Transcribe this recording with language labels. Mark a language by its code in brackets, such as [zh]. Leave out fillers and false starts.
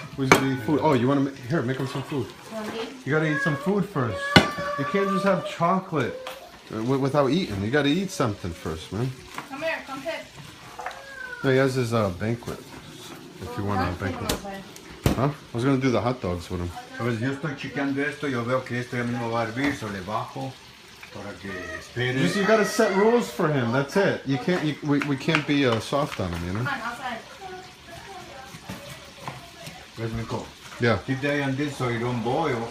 [en] Who's gonna eat food? Oh, you wanna here, make him some food. You gotta eat some food first. You can't just have chocolate without eating. You gotta eat something first, man. Come here, come pick. No, he has his banquet. If you want a banquet. Huh? I was gonna do the hot dogs with him. [es] Pues yo estoy chequeando esto, yo veo que esto ya mismo va a hervir, so le bajo para que espere. [en] You gotta set rules for him. That's it. You can't. We can't be soft on him, you know. Come on, outside. Where's Nico? Yeah. Keep the eye on this so it don't boil